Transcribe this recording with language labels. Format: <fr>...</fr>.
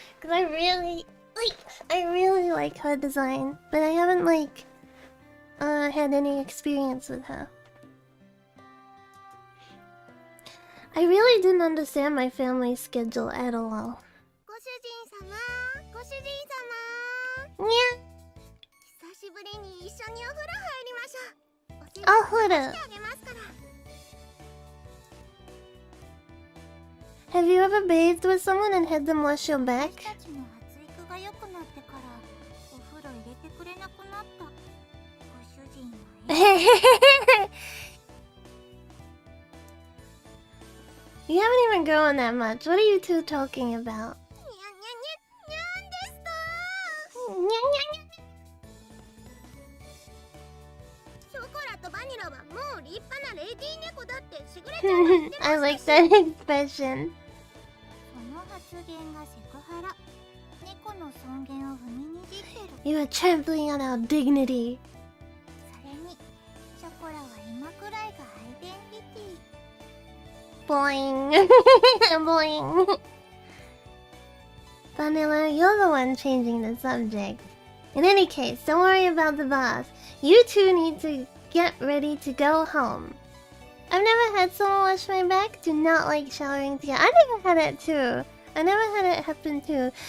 <en>Cause I really like her design, but I haven't had any experience with her. I really didn't understand my family's schedule at all.</en> <ja>ご主人様、ご主人様。</ja> <en>Yeah.</en> <ja>久しぶりに一緒にお風呂入りましょう。お風呂。してあげますから。</ja> <en>Have you ever bathed with someone and had them wash your back?</en> <ja>私たちも発育が良くなってからお風呂入れてくれなくなった。ご主人は</ja> <en>You haven't even grown that much. What are you two talking about?</en> <ja>にゃにゃにゃにゃんですと。ショコラとバニラはもう立派なレディー猫だってしぐれちゃんが言ってましたし。</ja> <en>I like that expression.</en> <ja>その発言がセクハラ。猫の尊厳を踏みにじってる。</ja> <en>You are trampling on our dignity.</en> <ja>それにショコラは今くらいがアイデンティティ。</ja> <en>Boing. Boing. Vanilla, you're the one changing the subject. In any case, don't worry about the bath. You two need to get ready to go home. I've never had someone wash my back. Do not like showering together. I never had it too. I never had it happen too.</en>